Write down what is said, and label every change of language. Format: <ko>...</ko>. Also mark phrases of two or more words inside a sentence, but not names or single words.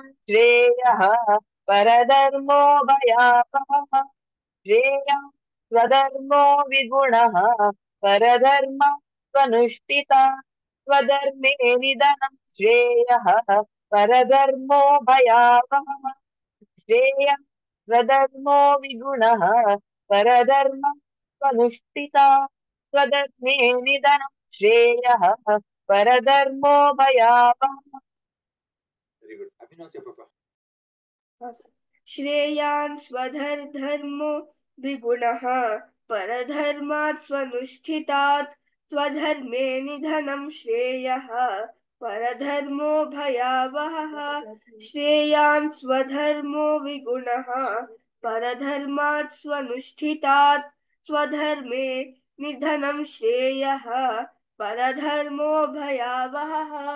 <sa>श्रेयः परधर्मो भयावहः श्रेयान् स्वधर्मो विगुणः परधर्मात् स्वनुष्ठिता स्वधर्मे निधनं श्रेयः परधर्मो भयावहः श्रेयः स्वधर्मो विगुणः परधर्म स्वनुष्ठिता स्वधर्मे निधनं श्रेयः परधर्मो भयावहः</sa> <en>very good</en> <te>అభినవ్ చెప్పప్ప</te> <sa>श्रेयान् स्वधर्मो विगुणः परधर्मात् स्वनुष्ठितात् स्वधर्मे निधनं श्रेयः परधर्मो भयावहः श्रेयान् स्वधर्मो विगुणः परधर्मात् स्वनुष्ठितात् स्वधर्मे निधनं श्रेयः परधर्मो भयावहः</sa>